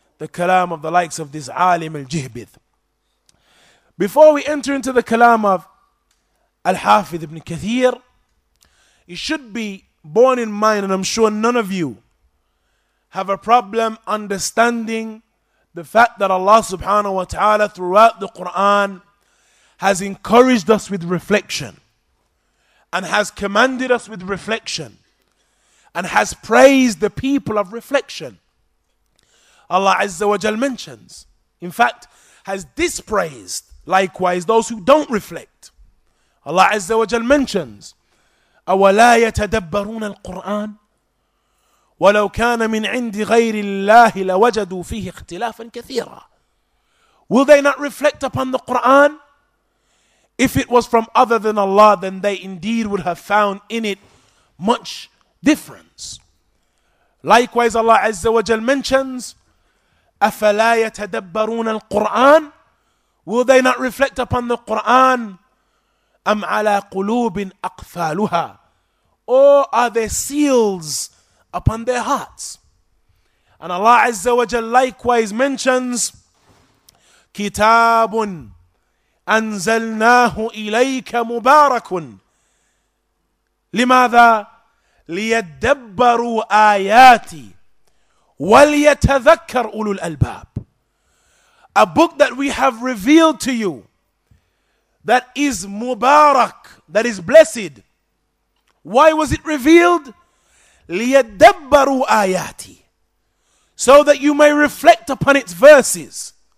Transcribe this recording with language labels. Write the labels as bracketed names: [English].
[English] the kalam of the likes of this alim al-Jihbith. Before we enter into the kalam of al-Hafidh ibn Kathir, it should be borne in mind, and I'm sure none of you have a problem understanding the fact that Allah subhanahu wa ta'ala throughout the Quran has encouraged us with reflection and has commanded us with reflection and has praised the people of reflection. Allah Azza wa Jal mentions, in fact, has dispraised likewise those who don't reflect. Allah Azza wa Jal mentions, [Arabic] أَوَلَا يَتَدَبَّرُونَ الْقُرْآنَ وَلَوْ كَانَ مِنْ عِنْدِ غَيْرِ اللَّهِ لَوَجَدُوا فِيهِ اخْتِلَافًا كَثِيرًا. [English] Will they not reflect upon the Quran? If it was from other than Allah, then they indeed would have found in it much difference. Likewise, Allah Azza wa Jal mentions, [Arabic] أَفَلَا يَتَدَبَّرُونَ الْقُرْآنَ. [English] Will they not reflect upon the Quran? [Arabic] أَمْ عَلَى قُلُوبٍ أَقْفَالُهَا. [English] Or are there seals upon their hearts? And Allah Azza wa Jal likewise mentions, [Arabic] كِتَابٌ أَنزَلْنَاهُ إِلَيْكَ مُبَارَكٌ لِمَاذَا لِيَدَّبَّرُوا آيَاتِي وَلْيَتَذَكَّرْ أُولُو الْأَلْبَابِ. [English] A book that we have revealed to you that is Mubarak, that is blessed. Why was it revealed? [Arabic] لِيَدَّبَّرُوا آيَاتِي, [English] so that you may reflect upon its verses.